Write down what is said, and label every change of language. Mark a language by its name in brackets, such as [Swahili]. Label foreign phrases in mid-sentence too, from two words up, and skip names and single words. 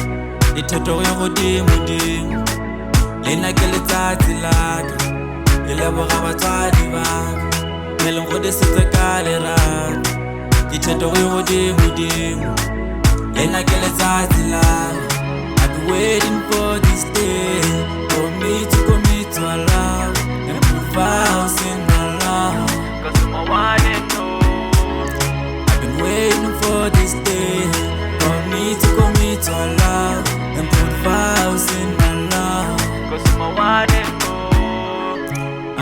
[Tswana] Dithetogo e godimo-dimo, le nna ke letsatsi laka. Ke leboga batswadi baka, be leng godisitse ka lerato. Dithetogo e godimo-dimo, le nna ke letsatsi laka. [English] Waiting for this day, for me to commit to our love and put vows in our love, 'cause I'm a one and all. I've been waiting for this day, for me to commit to our love and put vows in our love, 'cause I'm a one and all.